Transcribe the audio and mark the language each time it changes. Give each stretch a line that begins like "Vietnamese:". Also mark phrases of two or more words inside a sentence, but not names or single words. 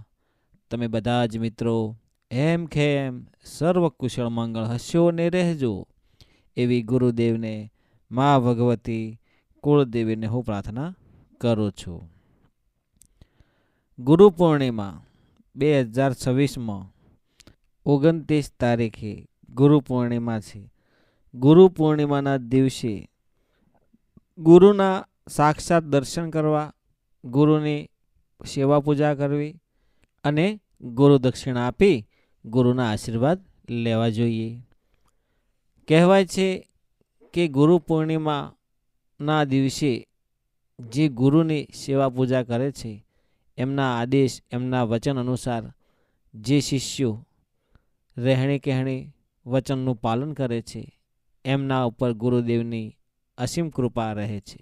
Gujarati: તમે બધા જ મિત્રો એમ ખેમ સર્વ કુશળ મંગળ હશો ને રહેજો એવી ગુરુદેવ ને માઁ ભગવતી કુળદેવી ને હું પ્રાર્થના કરું છું।
Hindi: गुरु पूर्णिमा 2026 में 29 तारीखे गुरु पूर्णिमा है।
Gujarati: ગુરુ પૂર્ણિમા દિવસે ગુરુના સાક્ષાત દર્શન કરવા, ગુરુની સેવા પૂજા કરવી અને ગુરુ દક્ષિણા આપી ગુરુના આશીર્વાદ લેવા જોઈએ। કહેવાય છે કે ગુરુ પૂર્ણિમા ના દિવસે જે ગુરુની સેવા પૂજા કરે છે એમના આદેશ એમના વચન અનુસાર જે શિષ્યો રહેણી કહેણી વચનનું પાલન કરે છે એમના ઉપર ગુરુદેવની અસીમ કૃપા રહે છે।